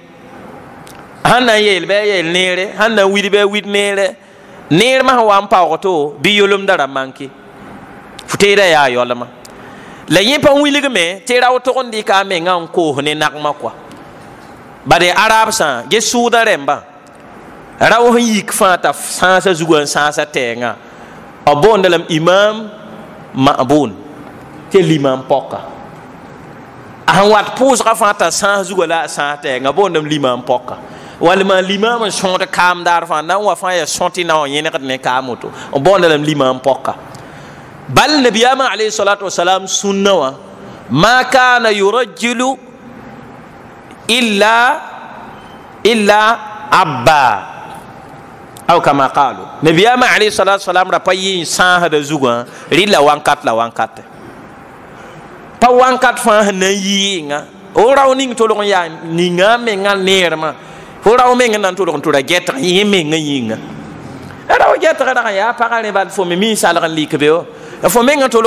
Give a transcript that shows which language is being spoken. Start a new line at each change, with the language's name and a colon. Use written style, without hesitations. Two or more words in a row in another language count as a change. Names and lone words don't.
Mossi: sãn na n yeel bɩ a yeel neere sãn na n wid bɩ a wid neere neer masã wa n paoog to bɩ yolmda ra manke fo teeda yaa yɔlma la yẽ pa wilgme tɩ rao tog n dɩka a mengã n koos ne nagmã koa bade arabsã ges sʋʋda rẽmbã rao sẽn yik fãa t'a sãasa zugã n sãasa tɛɛngã b boonda lame imam ma'bun tɩ limam pɔka a sẽn wat pʋʋsga fãa t'a sãas zugã la a sãas tɛɛngã boondame limam pɔka walma limam n sõod kaamdaar fãa na n wa fãa yaa sõtɩ na wã yẽnegd ne kaam woto n boonda lame limam pɔka bal nabiyama
Arabic: عليه الصلاة والسلام سنة وما كان يرجل إلا أبا أو كما قالوا
Mossi: nabiyama
Arabic: عليه الصلاة والسلام
Mossi: ra pa yin sãasda zugã rɩ la wãnkat la wãnkat pa wãnkat fãa sẽn na n yɩ yɩnga o rao ning tolg n yaa ninga menga neermã fo rao meng n na n tolg n tʋra gɛtg yẽ menga yĩnga rao gɛtg rag n yaa pagã rẽ bal fo me min salg n lik be wo fo menga tolg